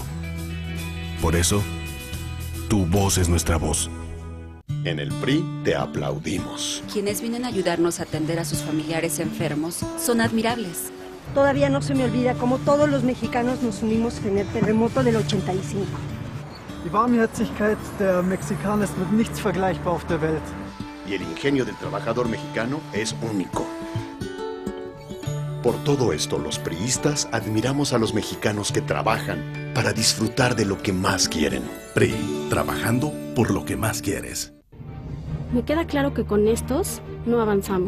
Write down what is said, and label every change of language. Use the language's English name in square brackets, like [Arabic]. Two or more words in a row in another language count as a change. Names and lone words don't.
[Spanish] Por eso, tu voz es nuestra voz. En el PRI te aplaudimos. Quienes vienen a ayudarnos a atender a sus familiares enfermos son admirables. Todavía no se me olvida cómo todos los mexicanos nos unimos en el terremoto del 85. [German] Die Warmherzigkeit der Mexikaner ist mit nichts vergleichbar auf der Welt. [Spanish] Y el ingenio del trabajador mexicano es único. Por todo esto, los priistas admiramos a los mexicanos que trabajan para disfrutar de lo que más quieren. PRI, trabajando por lo que más quieres. Me queda claro que con estos no avanzamos.